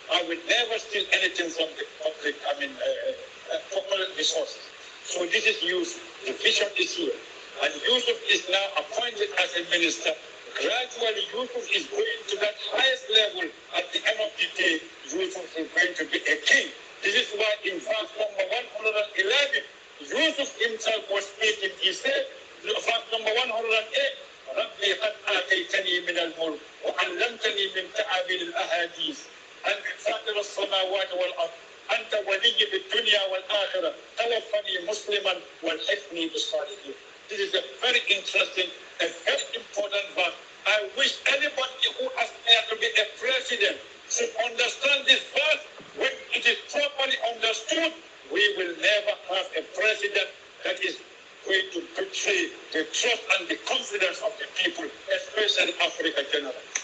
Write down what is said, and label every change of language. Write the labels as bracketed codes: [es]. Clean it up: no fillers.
[en] I will never steal anything from the public, public resources. So this is Yusuf. The vision is here. And Yusuf is now appointed as a minister. Gradually, Yusuf is going to that highest level. At the end of the day, Yusuf is going to be a king. This is why in verse number 111, Yusuf himself was speaking. He said, verse number 108, [ar] ربي قد آتيتني من الملك وعلمتني من تأويل الأحاديث أنت فاطر السماوات والأرض أنت ولي بالدنيا والآخرة توفني مسلما والحقني بالصالحين. [en] This is a very interesting and very important verse. I wish anybody who aspires to be a president should understand this verse. When it is properly understood, we will never have a president that is going to betray the trust and the confidence of the people, especially Africa generally.